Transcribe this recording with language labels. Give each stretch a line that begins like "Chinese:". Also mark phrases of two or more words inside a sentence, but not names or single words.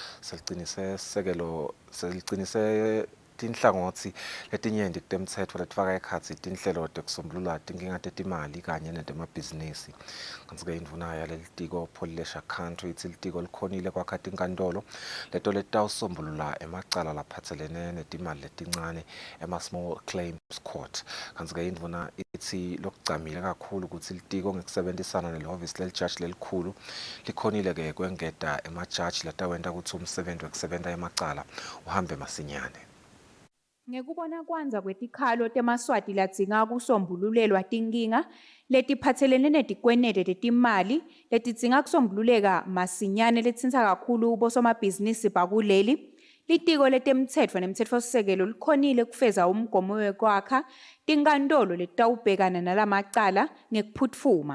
Swati: selicinise tinhlangotsi letinyenti kutemtsetfo letifaka ekhatsi tinhlelo tekusombulula tinkinga tetimali kanye netemabhizinisi. Kanti-ke indvuna yalelitiko Pholilesha Country itsi litiko likhonile kwakha tinkantolo leto letitawusombulula emacala laphatselene netimali letincane ema-
English: small claims court.
Swati: Kanti-ke indvuna itsi lokugcamile kakhulu kutsi litiko ngekusebentisana nelihhovisi lelijaji lelikhulu likhonile-ke kwengeta emajaji latawenta kutsi umsebenti wekusebenta emacala uhambe masinyane. Ngekubona kwanza kwetikhalo temaswati ladzinga kusombululelwa tinkinga letiphatselene netikwenete tetimali letidzinga kusombululeka masinyane letsinsa kakhulu bosomabhizinisi bakuleli, litiko letemtsetfo nemtsetfosisekelo likhonile kufeza umgomo wekwakha tinkantolo letitawubhekana nalamacala ngekuphutfuma.